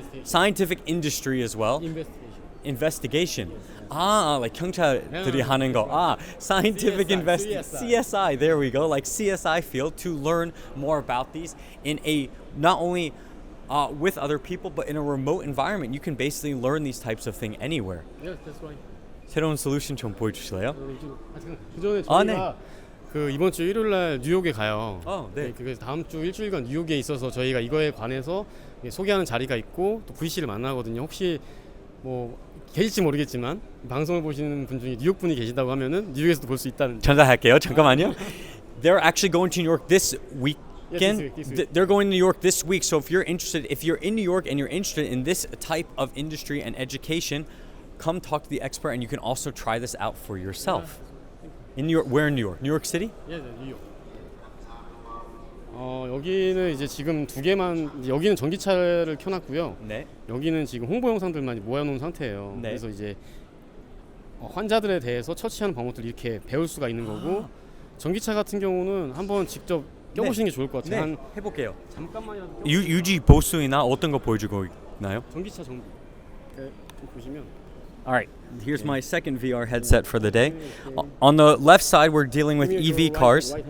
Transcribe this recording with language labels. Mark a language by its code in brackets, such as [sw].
[en] Scientific industry as well. Investigation. Like [ko] 경찰들이 하는 거. [en] Scientific CSI. There we go. Like CSI field to learn more about these in a not only with other people but in a remote environment. You can basically learn these types of things anywhere. Yes, that's right. [ko] 새로운 솔루션 좀 보여주실래요? 그전에 저희가 네. 그 이번 주 일요일 날 뉴욕에 가요. 네. 그래서 다음 주 일주일간 뉴욕에 있어서 저희가 이거에 관해서 소개하는 자리가 있고 또 VC를 만나거든요. 혹시 뭐 계실지 모르겠지만 방송을 보시는 분 중에 뉴욕 분이 계시다고 하면은 뉴욕에서도 볼 수 있다는. 전달할게요. 잠깐만요. [en] They're actually going to New York this weekend. Yes, this week. They're going to New York this week. So if you're in New York and you're interested in this type of industry and education, come talk to the expert, and you can also try this out for yourself. In New York, where in New York? New York City? [ko] 예, 뉴욕. 여기는 이제 지금 두 개만 여기는 전기차를 켜놨고요. 네. 여기는 지금 홍보 영상들만 모아놓은 상태예요. 네. 그래서 이제 환자들에 대해서 처치하는 방법들 이렇게 배울 수가 있는 거고 전기차 같은 경우는 한번 직접 껴보시는 게 좋을 것 같아요. 한 해볼게요. 잠깐만이라도 유지 보수이나 어떤 거 보여주고 있나요? 전기차 정비 보시면 [en] All right, here's my second VR headset for the day. On the left side, we're dealing with EV cars.